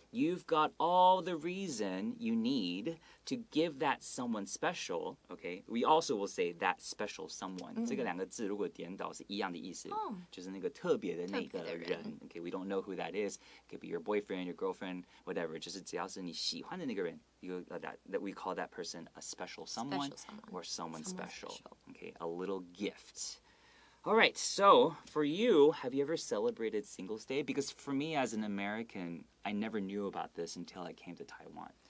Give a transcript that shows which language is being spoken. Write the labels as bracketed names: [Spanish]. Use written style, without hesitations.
[English] You've got all the reason you need to give that someone special. Okay? We also will say that special someone. [Chinese] 这个两个字如果颠倒是一样的意思，就是那个特别的那个人。 [English] Okay? We don't know who that is. It could be your boyfriend, your girlfriend, whatever. [Chinese] 就是只要是你喜欢的那个人 [English] that we call that person a special someone or someone special. Okay? A little gift. All right, so for you, have you ever celebrated Singles Day? Because for me as an American, I never knew about this until I came to Taiwan.